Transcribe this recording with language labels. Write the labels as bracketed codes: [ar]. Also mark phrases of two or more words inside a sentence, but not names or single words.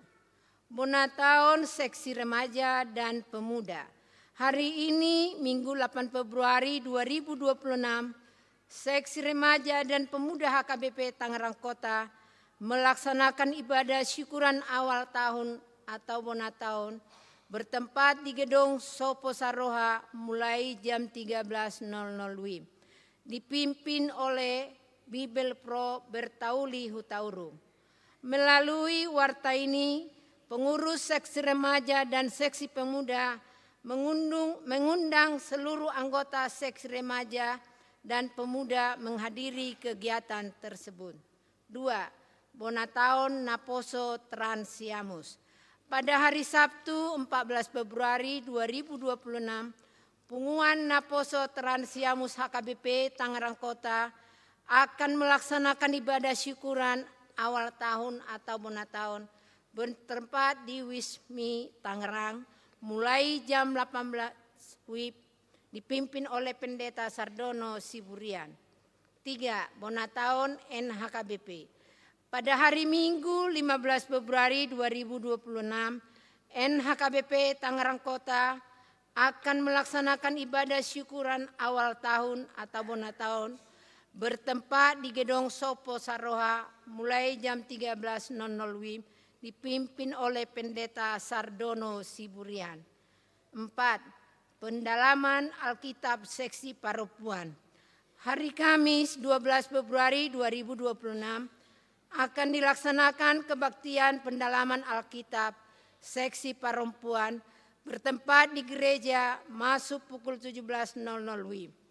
[id] Bonataun Seksi Remaja dan Pemuda. Hari ini Minggu 8 Februari 2026, Seksi Remaja dan Pemuda HKBP Tangerang Kota melaksanakan ibadah syukuran awal tahun atau Bonataun bertempat di Gedung Sopo Saroha mulai jam 13.00 WIB. Dipimpin oleh Bibel Pro Bertauli Hutauru. Melalui warta ini, pengurus Seksi Remaja dan Seksi Pemuda mengundang seluruh anggota Seksi Remaja dan Pemuda menghadiri kegiatan tersebut. 2. Bonataun Naposo Transiamus. Pada hari Sabtu 14 Februari 2026, Punguan Naposo Transiamus HKBP Tangerang Kota akan melaksanakan ibadah syukuran awal tahun atau Bonataun bertempat di Wismi Tangerang mulai jam 18 WIB dipimpin oleh Pendeta Sardono Siburian. 3. Bonataun NHKBP. Pada hari Minggu 15 Februari 2026, NHKBP Tangerang Kota akan melaksanakan ibadah syukuran awal tahun atau Bonataun bertempat di Gedung Sopo Saroha mulai jam 13.00 WIB dipimpin oleh Pendeta Sardono Siburian. 4. Pendalaman Alkitab Seksi Paropuan. Hari Kamis 12 Februari 2026 akan dilaksanakan kebaktian pendalaman Alkitab Seksi Perempuan bertempat di gereja masuk pukul 17.00 WIB.